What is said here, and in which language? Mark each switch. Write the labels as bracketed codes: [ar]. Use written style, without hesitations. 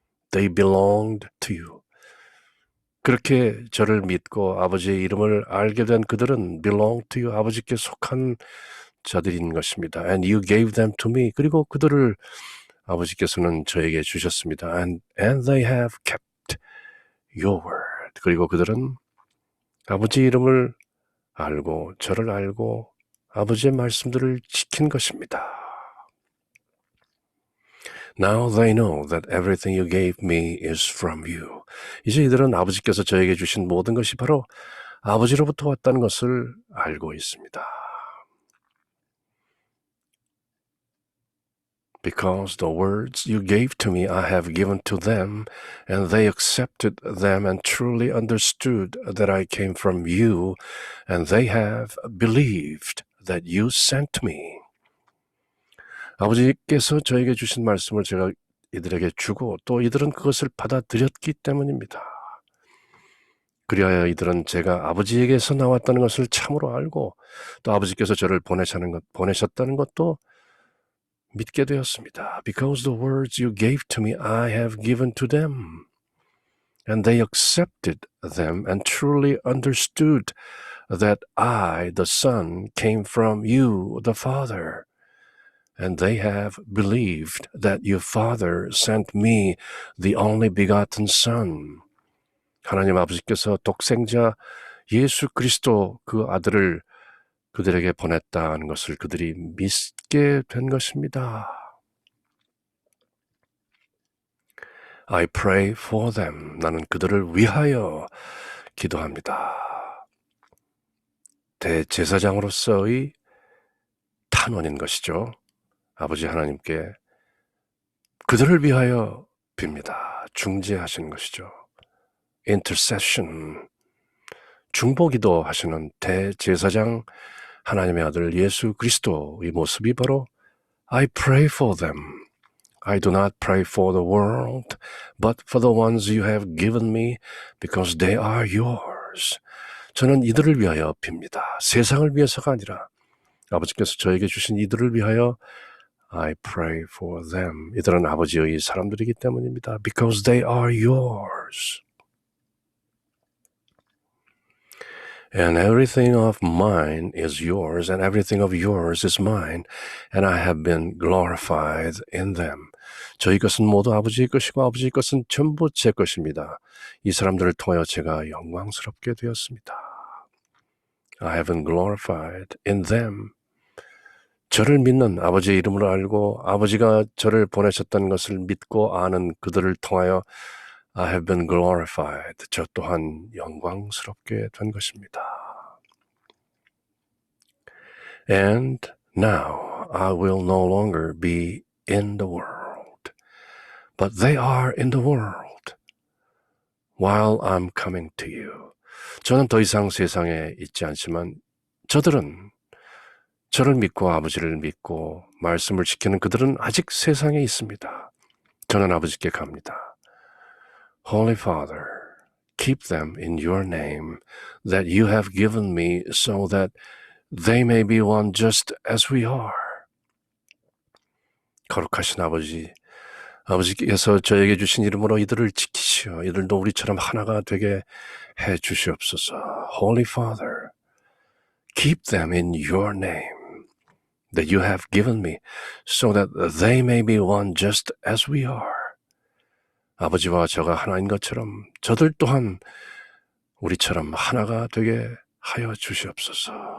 [en] They belonged to you. [ko] 그렇게 저를 믿고 아버지의 이름을 알게 된 그들은 [en] belong to you, [ko] 아버지께 속한 자들인 것입니다. [en] And you gave them to me. [ko] 그리고 그들을 아버지께서는 저에게 주셨습니다. [en] And they have kept your word. [ko] 그리고 그들은 아버지 이름을 알고 저를 알고 아버지의 말씀들을 지킨 것입니다. [en] Now they know that everything you gave me is from you. [ko] 이제 이들은 아버지께서 저에게 주신 모든 것이 바로 아버지로부터 왔다는 것을 알고 있습니다. [en] Because the words you gave to me I have given to them, and they accepted them and truly understood that I came from you, and they have believed that you sent me. [ko] 아버지께서 저에게 주신 말씀을 제가 이들에게 주고 또 이들은 그것을 받아들였기 때문입니다. 그리하여 이들은 제가 아버지에게서 나왔다는 것을 참으로 알고 또 아버지께서 저를 보내셨다는 것도 믿게 되었습니다. [en] Because the words you gave to me I have given to them, and they accepted them and truly understood that I, the Son, came from you, the Father, and they have believed that your Father sent me, the only begotten Son. [ko] 하나님 아버지께서 독생자 예수 그리스도 그 아들을 그들에게 보냈다는 것을 그들이 믿게 된 것입니다. [en] I pray for them. [ko] 나는 그들을 위하여 기도합니다. 대제사장으로서의 탄원인 것이죠. 아버지 하나님께 그들을 위하여 빕니다. 중재하시는 것이죠. [en] Intercession. [ko] 중보기도 하시는 대제사장 하나님의 아들 예수 그리스도의 모습이 바로 [en] I pray for them. I do not pray for the world, but for the ones you have given me, because they are yours. [ko] 저는 이들을 위하여 빕니다. 세상을 위해서가 아니라 아버지께서 저에게 주신 이들을 위하여 [en] I pray for them. [ko] 이들은 아버지의 사람들이기 때문입니다. [en] Because they are yours. And everything of mine is yours, and everything of yours is mine, and I have been glorified in them. [ko] 저희 것은 모두 아버지의 것이고 아버지의 것은 전부 제 것입니다. 이 사람들을 통하여 제가 영광스럽게 되었습니다. [en] I have been glorified in them. [ko] 저를 믿는 아버지의 이름으로 알고 아버지가 저를 보내셨다는 것을 믿고 아는 그들을 통하여 [en] I have been glorified. [ko] 저 또한 영광스럽게 된 것입니다. [en] And now I will no longer be in the world, but they are in the world while I'm coming to you. [ko] 저는 더 이상 세상에 있지 않지만 저들은 저를 믿고 아버지를 믿고 말씀을 지키는 그들은 아직 세상에 있습니다. 저는 아버지께 갑니다. [en] Holy Father, keep them in your name that you have given me so that they may be one just as we are. [ko] 거룩하신 아버지, 아버지께서 저에게 주신 이름으로 이들을 지키시어 이들도 우리처럼 하나가 되게 해 주시옵소서. [en] Holy Father, keep them in your name that you have given me so that they may be one just as we are. [ko] 아버지와 저가 하나인 것처럼 저들 또한 우리처럼 하나가 되게 하여 주시옵소서.